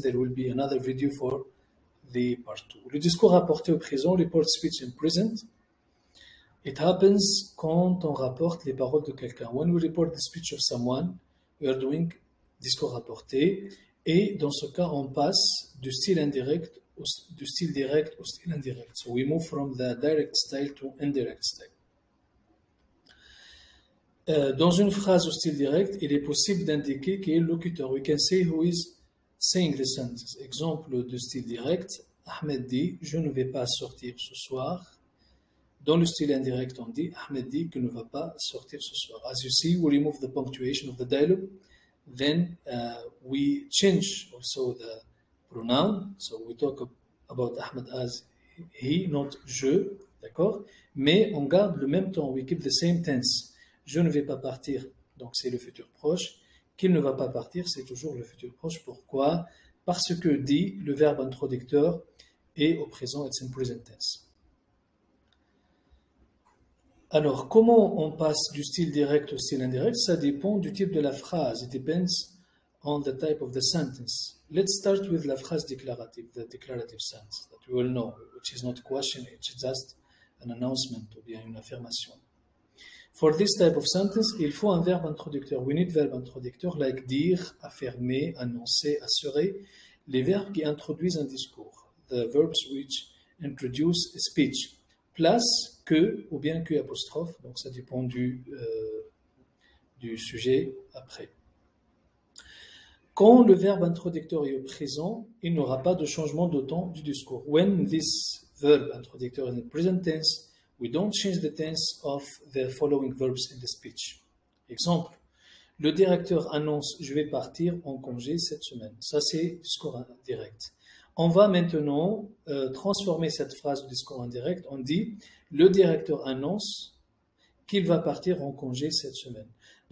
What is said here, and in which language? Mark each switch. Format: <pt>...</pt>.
<en>There will be another video for the part 2.</en> <fr>Le discours rapporté au présent,</fr> <en>report speech in present, it happens</en> <fr>quand on rapporte les paroles de quelqu'un.</fr> <en>When we report the speech of someone, we are doing discours rapporté.</en> <fr>Et dans ce cas, on passe du style indirect du style direct au style indirect.</fr> <en>So we move from the direct style to indirect style.</en> <fr>Dans une phrase au style direct, il est possible d'indiquer qui est le locuteur.</fr> <en>We can say who is saying the sentence.</en> <fr>Exemple de style direct, Ahmed dit « Je ne vais pas sortir ce soir ». Dans le style indirect, on dit « Ahmed dit qu'il ne va pas sortir ce soir ».</fr> <en>As you see, we remove the punctuation of the dialogue. Then we change also the pronoun. So we talk about Ahmed as he, not je,</en> <fr>d'accord? Mais on garde le même temps.</fr> <en>We keep the same tense.</en> <fr>Je ne vais pas partir, donc c'est le futur proche. Qu'il ne va pas partir, c'est toujours le futur proche. Pourquoi? Parce que dit, le verbe introducteur est au présent,</fr> <en>it's in present tense.</en> <fr>Alors, comment on passe du style direct au style indirect? Ça dépend du type de la phrase.</fr> <en>It depends on the type of the sentence. Let's start with</en> <fr>la phrase déclarative,</fr> <en>the declarative sentence that you all know, which is not a question, it's just an announcement</en> <fr>ou bien une affirmation.</fr> <en>For this type of sentence,</en> <fr>il faut un verbe introducteur.</fr> <en>We need</en> <fr>verbe introducteur</fr> <en>like</en> <fr>dire, affirmer, annoncer, assurer, les verbes qui introduisent un discours.</fr> <en>The verbs which introduce a speech.</en> <fr>Place, que ou bien que apostrophe, donc ça dépend du sujet après. Quand le verbe introducteur est au présent, il n'y aura pas de changement de temps du discours.</fr> <en>When this verb introducteur is in present tense, we don't change the tense of the following verbs in the speech.</en> <fr>Exemple, le directeur annonce « Je vais partir en congé cette semaine ». Ça, c'est discours indirect. On va maintenant transformer cette phrase de discours indirect. On dit « Le directeur annonce qu'il va partir en congé cette semaine ».</fr>